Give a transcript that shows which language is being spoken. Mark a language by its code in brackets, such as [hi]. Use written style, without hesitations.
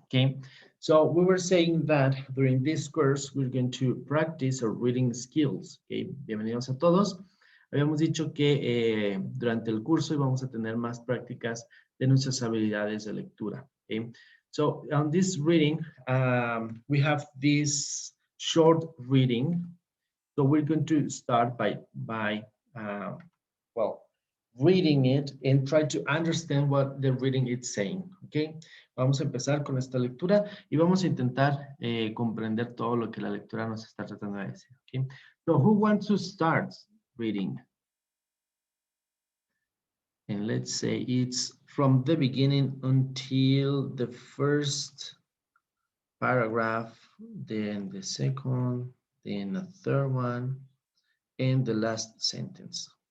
[en] Okay, so we were saying that during this course we're going to practice our reading skills. [es] Okay, bienvenidos a todos. Habíamos dicho que durante el curso íbamos a tener más prácticas de nuestras habilidades de lectura. [en] Okay, so on this reading, we have this short reading. So we're going to start by well, reading it and try to understand what the reading is saying. [es] Okay, vamos a empezar con esta lectura y vamos a intentar comprender todo lo que la lectura nos está tratando de decir. [en] Okay, so who wants to start reading? And let's say it's from the beginning until the first paragraph, then the second, then a third one, and the last sentence.